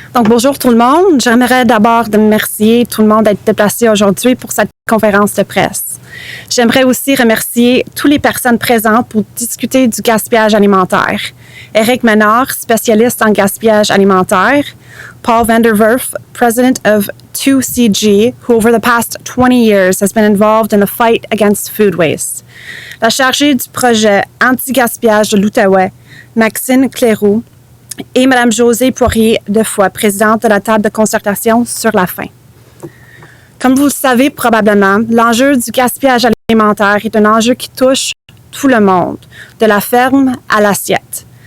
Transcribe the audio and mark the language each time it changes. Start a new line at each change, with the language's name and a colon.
French: Donc, bonjour tout le monde. J'aimerais d'abord remercier tout le monde d'être déplacé aujourd'hui pour cette conférence de presse. J'aimerais aussi remercier toutes les personnes présentes pour discuter du gaspillage alimentaire. Eric Ménard, spécialiste en gaspillage alimentaire.
English: Paul van der Werf, president of 2CG, who over the past 20 years has been involved in the fight against food waste.
French: La chargée du projet anti-gaspillage de l'Outaouais, Maxine Cléroux, et Mme Josée Poirier-Defoy, présidente de la table de concertation sur la faim. Comme vous le savez probablement, l'enjeu du gaspillage alimentaire est un enjeu qui touche tout le monde, de la ferme à l'assiette.